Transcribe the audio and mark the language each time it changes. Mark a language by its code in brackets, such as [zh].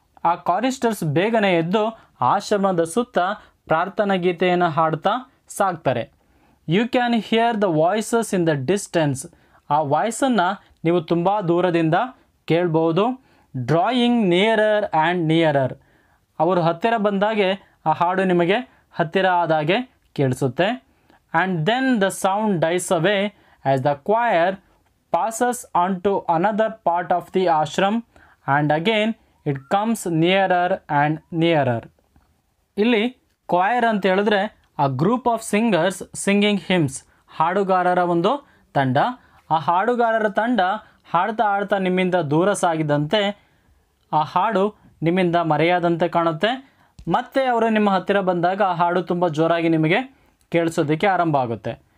[kn] ಆ ಕಾರಿಸ್ಟರ್ಸ್ ಬೇಗನೆ ಎದ್ದು ಆಶ್ರಮದ ಸುತ್ತ ಪ್ರಾರ್ಥನಾ ಗೀತೆಯನ್ನು ಹಾಡ್ತಾ ಸಾಕ್ತಾರೆ. [en] You can hear the voices in the distance. [kn] ಆ ವಾಯ್ಸನ್ನು ನೀವು ತುಂಬ ದೂರದಿಂದ ಕೇಳ್ಬೋದು. [en] Drawing nearer and nearer. [kn] ಅವರು ಹತ್ತಿರ ಬಂದಾಗೆ ಆ ಹಾಡು ನಿಮಗೆ ಹತ್ತಿರ ಆದಾಗೆ ಕೇಳಿಸುತ್ತೆ. [en] and then the sound dies away as the choir passes on to another part of the ashram and again it comes nearer and nearer. [kn] ಇಲ್ಲಿ ಕ್ವಾಯರ್ ಅಂತ ಹೇಳಿದ್ರೆ [en] ಆ group of singers singing hymns, [kn] ಹಾಡುಗಾರರ ಒಂದು ತಂಡ. ಆ ಹಾಡುಗಾರರ ತಂಡ ಹಾಡ್ತಾ ಹಾಡ್ತಾ ನಿಮ್ಮಿಂದ ದೂರ ಸಾಗಿದಂತೆ ಆ ಹಾಡು ನಿಮ್ಮಿಂದ ಮರೆಯಾದಂತೆ ಕಾಣುತ್ತೆ. ಮತ್ತೆ ಅವರು ನಿಮ್ಮ ಹತ್ತಿರ ಬಂದಾಗ ಆ ಹಾಡು ತುಂಬ ಜೋರಾಗಿ ನಿಮಗೆ ಕೇಳಿಸೋದಕ್ಕೆ ಆರಂಭ ಆಗುತ್ತೆ.